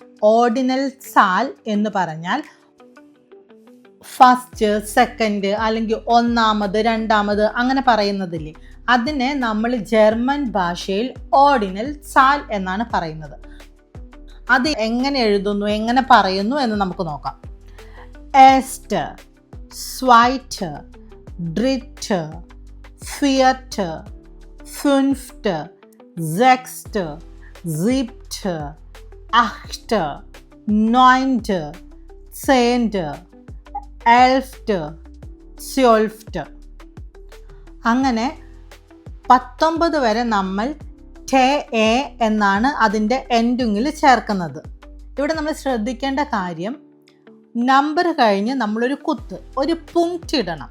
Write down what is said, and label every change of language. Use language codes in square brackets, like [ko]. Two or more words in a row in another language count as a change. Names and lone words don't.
[de] Ordinalzahl [ml] എന്ന് പറഞ്ഞാൽ [en] first, second [ml] അല്ലെങ്കിൽ ഒന്നാമത്, രണ്ടാമത് അങ്ങനെ പറയുന്നതില്ലേ, അതിനെ നമ്മൾ ജർമ്മൻ ഭാഷയിൽ [de] Ordinalzahl [ml] എന്നാണ് പറയുന്നത്. അത് എങ്ങനെ എഴുതുന്നു, എങ്ങനെ പറയുന്നു എന്ന് നമുക്ക് നോക്കാം. [de] erste, zweite, dritte, vierte, fünfte, sechste, siebte, achte, neunte, zehnte, 11, 12. [ml] അങ്ങനെ 19 വരെ നമ്മൾ ടെ എ എന്നാണ് അതിൻ്റെ എൻഡിങ്ങിൽ ചേർക്കുന്നത്. ഇവിടെ നമ്മൾ ശ്രദ്ധിക്കേണ്ട കാര്യം, നമ്പർ കഴിഞ്ഞ് നമ്മളൊരു കുത്ത്, ഒരു പുങ്ക്റ്റ് ഇടണം.